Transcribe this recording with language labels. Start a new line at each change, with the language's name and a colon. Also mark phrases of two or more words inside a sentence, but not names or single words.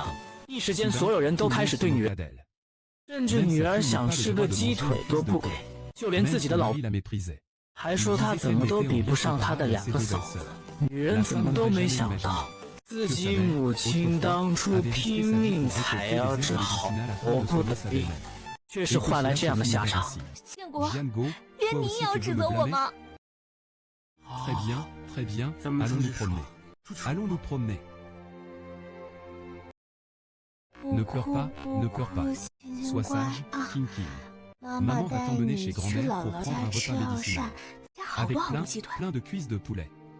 Chinese: 一时间所有人都开始对女人，甚至女儿想吃个鸡腿都不给，就连自己的老婆还说她怎么都比不上她的2个嫂子。女人怎么都没想到，自己母亲当初拼命采药治好婆婆的病，却是换来这样的下场。建国，连你也要指责我吗？
French: Très bien, très bien. Allons nous promener. Allons nous promener. Ne pleure pas, ne pleure pas. Sois sage, King King. Maman va t'emmener chez grand-mère pour prendre un repas médicinal. Avec plein de cuisses de poulet.